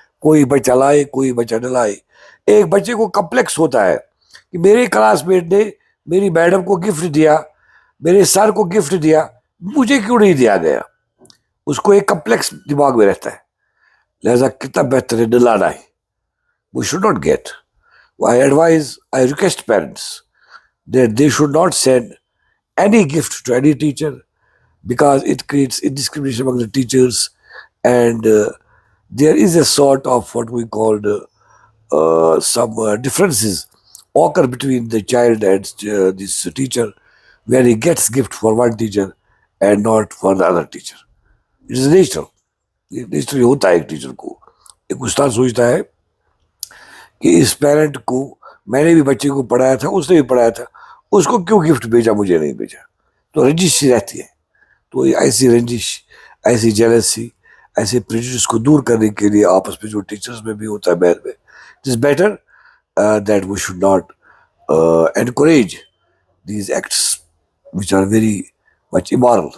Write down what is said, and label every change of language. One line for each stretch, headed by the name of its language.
Urdu: کوئی بچہ لائے, کوئی بچہ نہ لائے. ایک بچے کو کمپلیکس ہوتا ہے کہ میرے کلاس میٹ نے میری میڈم کو گفٹ دیا, میرے سر کو گفٹ دیا, مجھے کیوں نہیں دیا گیا. اس کو ایک کمپلیکس دماغ میں رہتا ہے. لہذا کتنا بہتر ہے نہ لانا ہے.
English: We should not get. I request parents that they should not send any gift to any teacher, because it creates indiscrimination among the teachers, and there is a sort of what we called some differences occur between the child and this teacher, where he gets gift for one teacher and not for the other teacher. It is natural.
Urdu: Naturally ہوتا ہے. ایک teacher کو, ایک استاد سوچتا ہے کہ اس parent کو میں نے بھی بچے کو پڑھایا تھا, اس نے بھی پڑھایا تھا, اس کو کیوں گفٹ بھیجا, مجھے نہیں بھیجا. تو رنجش سی رہتی ہے. تو ایسی رنجش, ایسی جیلسی, ایسے پریجوڈس کو دور کرنے کے لیے آپس میں جو ٹیچرز میں بھی ہوتا ہے بہن میں,
English: It is better that we should not encourage these acts which are very much immoral.